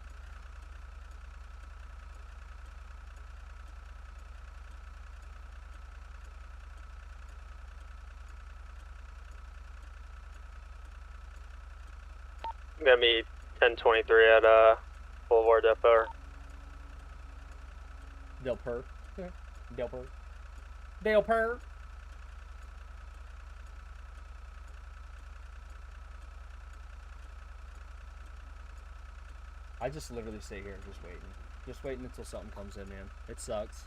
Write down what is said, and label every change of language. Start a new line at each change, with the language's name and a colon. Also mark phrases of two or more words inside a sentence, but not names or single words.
English: Gonna be 1023 at Boulevard Del Perro. Del Per. Del Per. Del Per. I just literally sit here and just waiting. Just waiting until something comes in, man. It sucks.